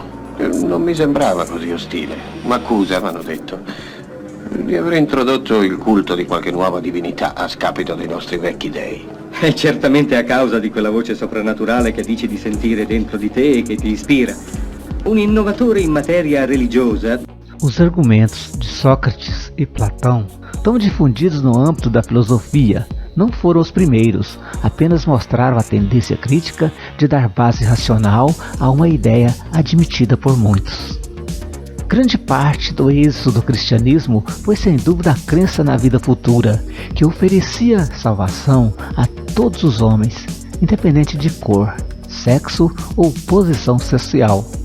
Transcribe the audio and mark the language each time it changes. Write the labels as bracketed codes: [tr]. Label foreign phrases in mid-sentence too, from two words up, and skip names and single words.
[it] Non mi sembrava così ostile. M'accusa, m'hanno detto, di aver introdotto il culto di qualche nuova divinità a scapito dei nostri vecchi dei. È certamente a causa di quella voce soprannaturale che dici di sentire dentro di te e che ti ispira. Un innovatore in materia religiosa. [pt] Os argumentos de Sócrates e Platão, tão difundidos no âmbito da filosofia, não foram os primeiros, apenas mostraram a tendência crítica de dar base racional a uma ideia admitida por muitos. Grande parte do êxito do cristianismo foi sem dúvida a crença na vida futura, que oferecia salvação a todos os homens, independente de cor, sexo ou posição social.